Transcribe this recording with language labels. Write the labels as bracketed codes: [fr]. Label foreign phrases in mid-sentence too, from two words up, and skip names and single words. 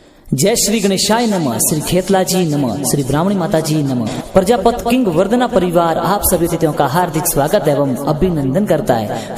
[sa] जय श्री गणेशाय नमः, श्री खेतलाजी नमः, श्री ब्राह्मणी माताजी नमः। [hi] प्रजापत किंग वर्धना परिवार आप सभी अतिथियों का हार्दिक स्वागत एवं अभिनंदन करता है।